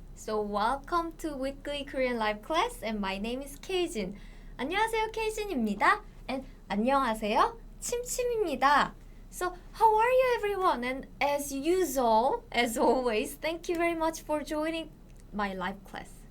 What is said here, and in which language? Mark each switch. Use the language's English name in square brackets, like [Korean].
[English] So welcome to weekly Korean live class and my name is Keijin. [Korean] 안녕하세요 Keijin입니다. And 안녕하세요 침침입니다. [English] So how are you everyone? And as usual, as always, thank you very much for joining my live class.